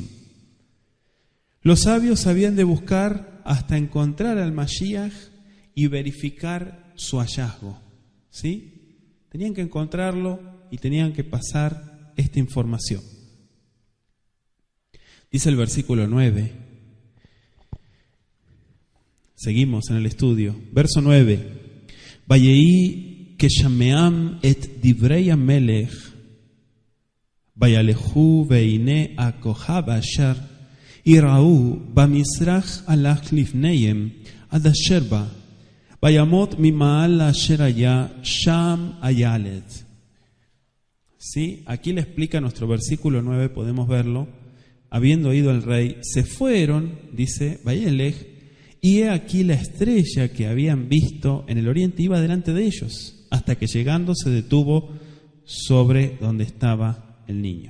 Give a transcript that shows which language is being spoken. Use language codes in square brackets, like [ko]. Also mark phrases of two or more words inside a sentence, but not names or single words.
[es] Los sabios habían de buscar hasta encontrar al Mashiach y verificar su hallazgo. ¿Sí? Tenían que encontrarlo y tenían que pasar esta información. Dice el versículo 9. Seguimos en el estudio. Verso 9. [he] Vayeí כשמעם את דברי המלך, וילכו והנה הכוכב אשר יראו במזרח הלך לפניהם עד אשר בא, וימות ממעל אשר היה שם הילד. [es] ¿Sí? Aquí le explica nuestro versículo 9, podemos verlo. Habiendo oído el rey, se fueron, dice Vayelech, y he aquí la estrella que habían visto en el oriente iba delante de ellos, hasta que llegando se detuvo sobre donde estaba el niño.